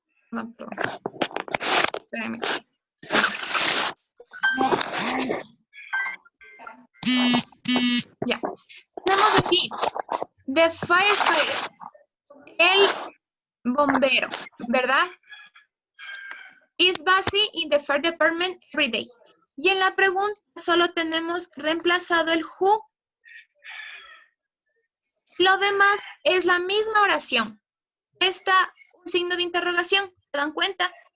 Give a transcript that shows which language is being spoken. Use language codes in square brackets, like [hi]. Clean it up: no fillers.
[es] No, perdón. Espérenme. Ya. Tenemos aquí [en] the firefighter, [es] el bombero, ¿verdad? [en] Is busy in the fire department every day. [es] Y en la pregunta solo tenemos reemplazado el who. Lo demás es la misma oración. Está un signo de interrogación, ¿se dan cuenta?